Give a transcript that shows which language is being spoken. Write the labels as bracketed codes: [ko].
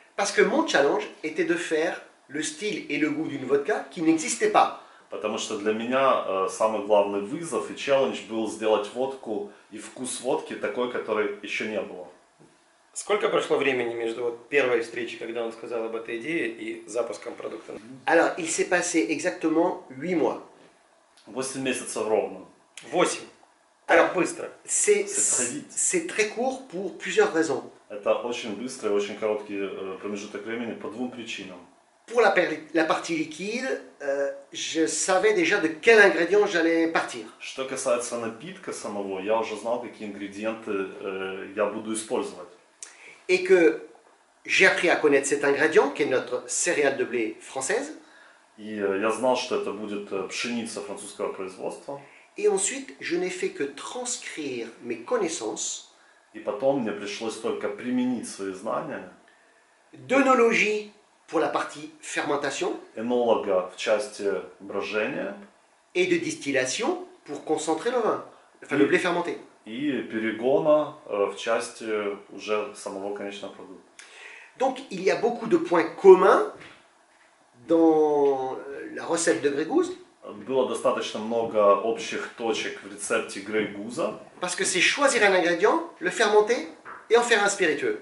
[fr] parce que mon challenge était de faire le style et le goût d'une vodka qui n'existait pas. [ru] Потому что для меня самый главный вызов и челлендж был сделать водку и вкус водки такой, который еще не было. Сколько прошло времени между вот первой встречей, когда он сказал об этой идее, и запуском продукта? [fr] Alors, il s'est passé exactement 8 mois. [ru] 8 месяцев ровно. 8. [fr] Alors, [ru] Так быстро. [fr] C'est très vite. c'est très court pour plusieurs raisons. [ru] Это очень быстрый, очень короткий промежуток времени по двум причинам. [fr] Pour la partie liquide, je savais déjà de quel ingrédient j'allais partir. [ru] Что касается напитка самого, я уже знал, какие ингредиенты я буду использовать. [fr] Et que j'ai appris à connaître cet ingrédient, qui est notre céréale de blé française. [ru] И я знал, что это будет пшеница французского производства. [fr] Et ensuite, je n'ai fait que transcrire mes connaissances [ru] И потом мне пришлось только применить свои знания [fr] d'œnologie pour la partie fermentation [ru] энолога в части брожения [fr] et de distillation pour concentrer le vin, enfin le blé fermenté. [ru] и перегона в части уже самого конечного продукта. [fr] Donc il y a beaucoup de points communs dans la recette de Grey Goose, [ru] Было достаточно много общих точек в рецепте Grey Goose. [fr] parce que c'est choisir un ingrédient, le fermenter et en faire un spiritueux.